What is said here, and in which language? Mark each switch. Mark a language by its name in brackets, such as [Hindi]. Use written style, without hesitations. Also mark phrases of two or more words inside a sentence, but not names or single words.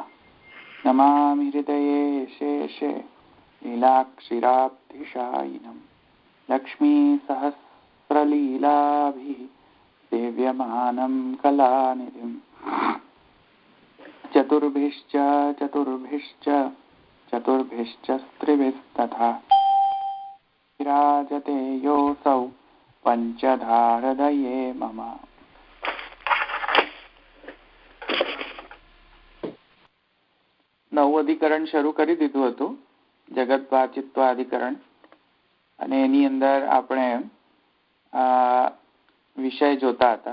[Sanskrit] नमामि हृदये शेषे लीलाक्षिराब्धिशायिनं लक्ष्मीसहस्रलीलाभिः सेव्यमानं कलानिधिं चतुर्भिश्च स्त्रिभिस्तथा विराजते योऽसौ पञ्चधाहृदये मम। [Gujarati] નવું અધિકરણ શરૂ કરી દીધું હતું, જગત વાચિત્વ અધિકરણ, અને એની અંદર આપણે વિષય જોતા હતા.